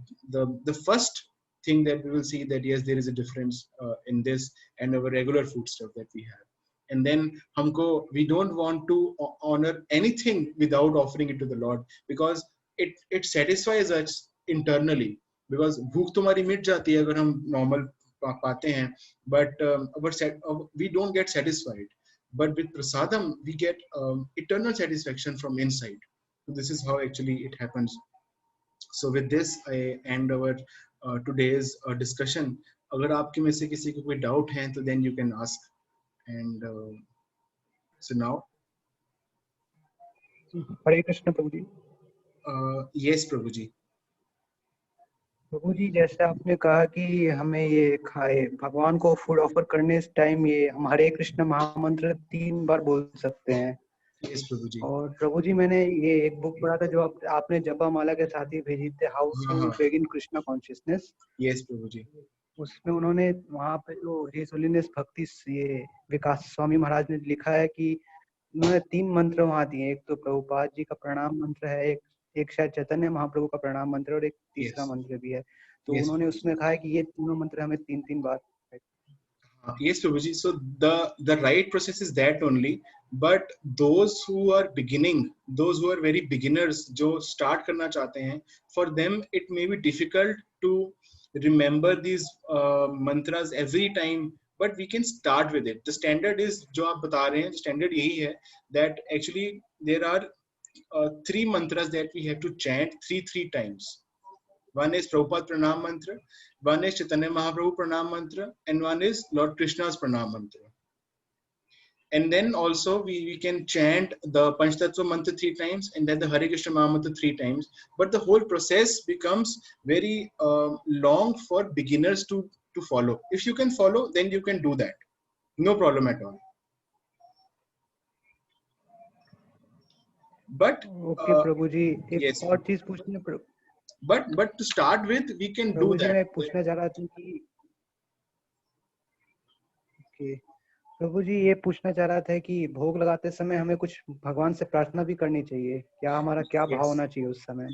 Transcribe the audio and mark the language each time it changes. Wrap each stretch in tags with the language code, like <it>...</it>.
<en>The first thing that we will see that yes, there is a difference in this and our regular food stuff that we have. And then we don't want to honor anything without offering it to the Lord, because it satisfies us internally. Because</en> <hi>भूख तो हमारी मिट जाती है अगर हम normal पाते हैं,</hi> <en>but we don't get satisfied. But with prasadam we get eternal satisfaction from inside. So this is how actually it happens. So with this I end our today's discussion.</en> <hi>अगर आपके में से किसी को कोई doubt है तो</hi> <en>then you can ask. And so now</en> <hi>Hare Krishna Prabhu ji. yes प्रभु जी। प्रभु जी, जैसे आपने कहा कि हमें ये खाए भगवान को फूड ऑफर करने इस टाइम ये हम हरे कृष्ण महामंत्र 3 बार बोल सकते हैं। yes प्रभु जी। और प्रभु जी, मैंने ये एक बुक पढ़ा था जो आपने जपा माला के साथ ही भेजी थी, how to begin Krishna consciousness. yes प्रभु जी। उसमें उन्होंने वहाँ पे जो हिज होलीनेस भक्ति ये विकास स्वामी महाराज ने लिखा है कि उन्होंने 3 मंत्र वहाँ दिए। एक तो प्रभुपाद जी का प्रणाम मंत्र है, एक शायद चैतन्य महाप्रभु का प्रणाम मंत्र, और एक तीसरा</hi> <en>Yes.</en> <hi>मंत्र भी है। तो</hi> <en>Yes.</en> <hi>उन्होंने उसमें कहा है कि ये तीनों मंत्र हमें 3-3 बार।</hi> <en>Yes Prabhuji, so the right process is that only, but those who are beginning, those who are very beginners</en> <hi>जो start करना चाहते हैं,</hi> <en>for them it may be difficult to remember these mantras every time, but we can start with it. The standard is</en> <hi>जो आप बता रहे हैं, standard यही है</hi> <en>that actually there are 3 mantras that we have to chant 3 times. One is Prabhupada Pranam Mantra, one is Chaitanya Mahaprabhu Pranam Mantra, and one is Lord Krishna's Pranam Mantra. And then also we can chant the Panchtattva Mantra 3 times and then the Hare Krishna Maha Mantra 3 times. But the whole process becomes very long for beginners to follow. If you can follow, then you can do that. No problem at all. But</en> <hi>okay प्रभु जी, एक</hi> <en>yes.</en> <hi>और चीज पूछनी है।</hi> <en>But to start with, we can do that.</en> <hi>मैं पूछना चाह रहा था कि प्रभु जी, ये पूछना चाह रहा था कि भोग लगाते समय हमें कुछ भगवान से प्रार्थना भी करनी चाहिए क्या? हमारा क्या भाव होना चाहिए उस समय?</hi>